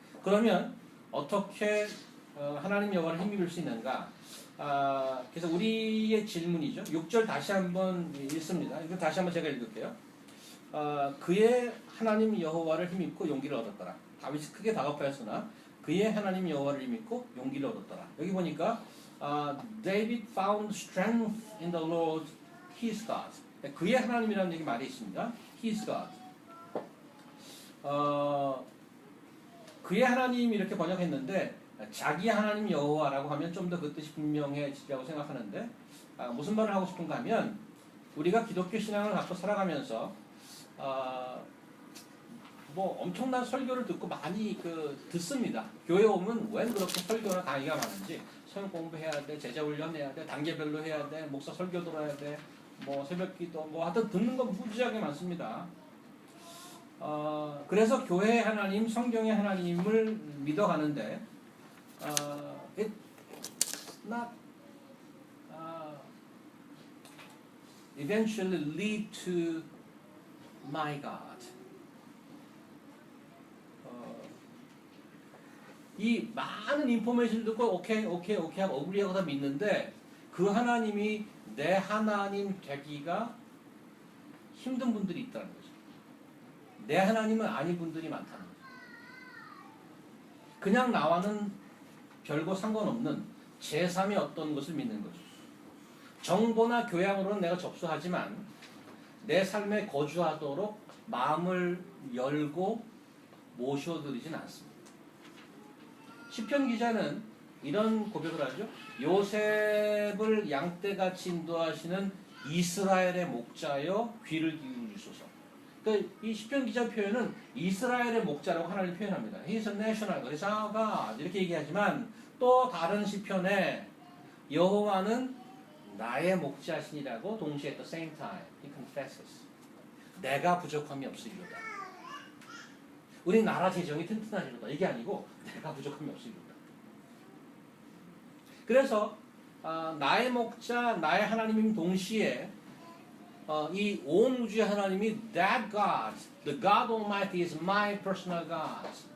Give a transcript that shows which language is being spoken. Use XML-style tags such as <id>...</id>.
<ko>그러면 어떻게 하나님 여호와를 힘입을 수 있는가? 그래서 우리의 질문이죠. 6절 다시 한번 읽습니다. 이거 다시 한번 제가 읽을게요. 그의 하나님 여호와를 힘입고 용기를 얻었더라. 다윗이 크게 다급하였으나 그의 하나님 여호와를 힘입고 용기를 얻었더라. 여기 보니까</ko> <en>David found strength in the Lord his God.</en> <ko>그의 하나님이라는 얘기 말이 있습니다.</ko> <en>His God.</en> <ko>그의 하나님 이렇게 번역했는데 자기 하나님 여호와라고 하면 좀 더 그 뜻이 분명해지라고 생각하는데 무슨 말을 하고 싶은가 하면 우리가 기독교 신앙을 갖고 살아가면서 뭐 엄청난 설교를 듣고 많이 듣습니다. 교회 오면 왜 그렇게 설교나 강의가 많은지 성경 공부해야 돼, 제자 훈련해야 돼, 단계별로 해야 돼, 목사 설교 들어야 돼, 뭐 새벽기도 뭐 하여튼 듣는 거 무지하게 많습니다. 그래서 교회의 하나님, 성경의 하나님을 믿어가는데</ko> <en>it's not eventually lead to my God.</en> <ko>이 많은 인포메이션 듣고 오케이 하고 어그리하고 다 믿는데 그 하나님이 내 하나님 되기가 힘든 분들이 있다는 거죠. 내 하나님은 아닌 분들이 많다는 거죠. 그냥 나와는 별거 상관없는 제3의 어떤 것을 믿는 거죠. 정보나 교양으로는 내가 접수하지만 내 삶에 거주하도록 마음을 열고 모셔드리진 않습니다. 시편 기자는 이런 고백을 하죠. 요셉을 양떼같이 인도하시는 이스라엘의 목자여 귀를 기울이소서. 그러니까 이 시편 기자 표현은 이스라엘의 목자라고 하나님 표현합니다.</ko> <en>He's a national God, He's our God</en> <ko>이렇게 얘기하지만 또 다른 시편에 여호와는 나의 목자신이라고 동시에</ko> <en>at the same time He confesses.</en> <ko>내가 부족함이 없으리로다. 우리 나라 재정이 튼튼하리로다. 이게 아니고 내가 부족함이 없으리로다. 그래서 나의 목자, 나의 하나님인 동시에 이 온 우주의 하나님이</ko> <en>That God, the God Almighty is my personal God.</en>